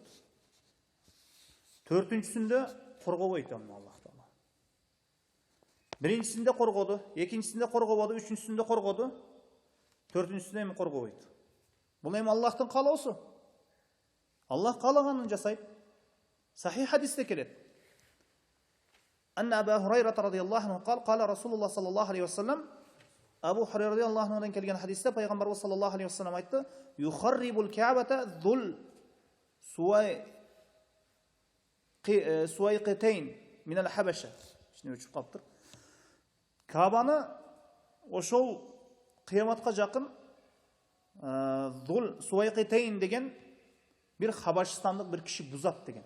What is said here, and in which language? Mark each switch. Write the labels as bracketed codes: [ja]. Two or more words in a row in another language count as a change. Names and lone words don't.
[ky] Төртүнчүсүндө коргобойт Аллах Таала. Биринчисинде коргоду, экинчисинде коргободу, үчүнчүсүндө коргоду, төртүнчүсүндө эми коргобойт. Бул эми Аллахтын каалоосу. Аллах каалаганын жасайт. Сахих хадисте келет. [ar] أن أبا هريرة رضي الله عنه قال قال رسول الله صلى الله عليه وسلم [ky] Абу Хурайра радияллаху анхудан келген хадисте пайгамбарыбыз саллаллаху алейхи вассалам айтты: [ar] "يخرب الكعبة ذو السويقتين من الحبشة." [ky] Ишне өчүп калыптыр. Каабаны ошол кыяматка жакын зул суайқатейн деген бир Хабашстандык бир киши бузат деген.